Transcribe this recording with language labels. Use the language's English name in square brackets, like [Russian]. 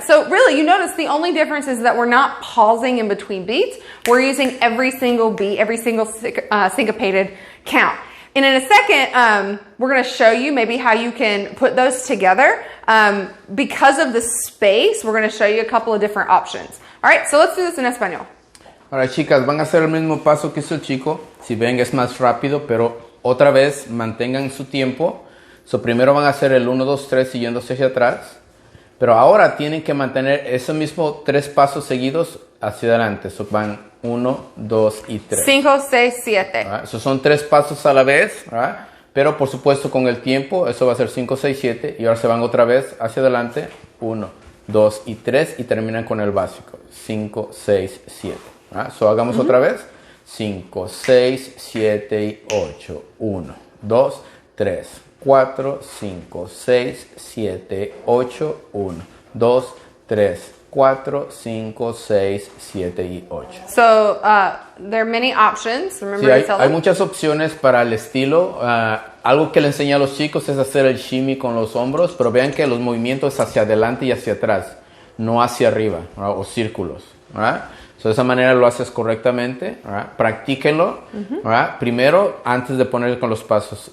[English] So really, you notice the only difference is that we're not pausing in between beats. We're using every single beat, every single syncopated count. And in a second, we're going to show you maybe how you can put those together. Because of the space, we're going to show you a couple of different options. All right, so let's do this in español. [Spanish] Ahora, chicas, van a hacer el mismo paso que hizo el chico. Si ven, es más rápido, pero otra vez mantengan su tiempo. So, primero van a hacer el 1, 2, 3 siguiéndose hacia atrás. Pero ahora tienen que mantener esos mismos 3 pasos seguidos hacia adelante. So, van 1, 2 y 3. 5, 6, 7. Right? So, son 3 pasos a la vez. Right? Pero por supuesto con el tiempo, eso va a ser 5, 6, 7. Y ahora se van otra vez hacia adelante. 1, 2 y 3. Y terminan con el básico. 5, 6, 7. Right? So, hagamos otra vez. 5, 6, 7 y 8. 1, 2, 3, 4, 5, 6, 7, 8. 1, 2, 3, 4, 5, 6, 7 y 8. [English] So, there are many options. Remember [Spanish] Sí, hay muchas opciones para el estilo. Algo que le enseñé a los chicos es hacer el shimmy con los hombros, pero vean que los movimientos es hacia adelante y hacia atrás, no hacia arriba, ¿verdad? O círculos, ¿verdad? So, de esa manera lo haces correctamente, ¿verdad? Practíquenlo, ¿verdad? Primero antes de poner con los pasos.